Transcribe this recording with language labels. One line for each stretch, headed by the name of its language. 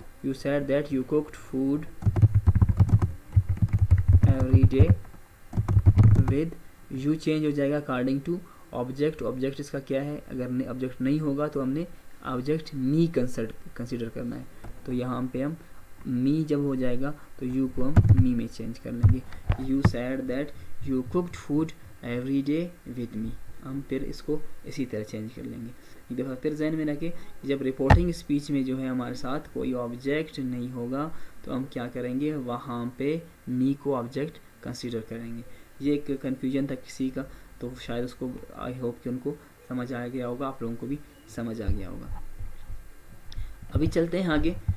English: you said that you cooked food every day with,
Urdu: you change ہو جائے گا according to object. Object اس کا کیا ہے؟ اگر آبجیکٹ نہیں ہوگا تو ہم نے آبجیکٹ می کنسیڈر کرنا ہے. تو یہاں پہ ہم می جب ہو جائے گا تو یو کو ہم می میں چینج کر لیں گے.
English: You said that you cooked food every day with me.
Urdu: ہم پھر اس کو اسی طرح چینج کر لیں گے. ایک دفعہ پھر ذہن میں رکھیں, جب رپورٹنگ اسپیچ میں جو ہے ہمارے ساتھ کوئی آبجیکٹ نہیں ہوگا تو ہم کیا کریں گے؟ وہاں پہ می کو آبجیکٹ کنسیڈر کریں گے. یہ ایک کنفیوژن تھا کسی کا, تو شاید اس کو آئی ہوپ کہ ان کو سمجھ آ گیا ہوگا, آپ لوگوں کو بھی سمجھ آ گیا ہوگا. ابھی چلتے ہیں آگے.